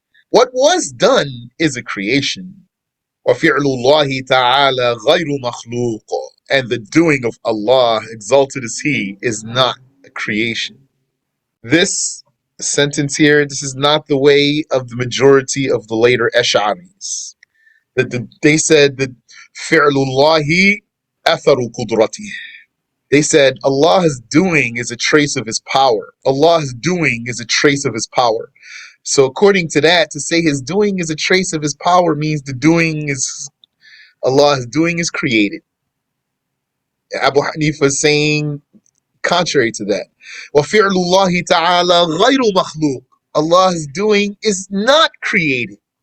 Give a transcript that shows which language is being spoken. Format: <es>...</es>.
<en>What was done is a creation.</en> <ar>وَفِعْلُ اللَّهِ تَعَالَى غَيْرُ مَخْلُوقٌ,</ar> <en>and the doing of Allah, exalted is He, is not a creation. This sentence here, this is not the way of the majority of the later Ash'aris. They said that</en> <ar>فِعْلُ اللَّهِ أَثَرُ قُدْرَتِهِ.</ar> <en>They said Allah's doing is a trace of His power. Allah's doing is a trace of His power. So according to that, to say His doing is a trace of His power means the doing is, Allah's doing is created. Abu Hanifa is saying contrary to that.</en> <ar>وَفِعْلُ اللَّهِ تَعَالَى غَيْرُ مَخْلُوقٍ,</ar> <en>Allah's doing is not created.</en>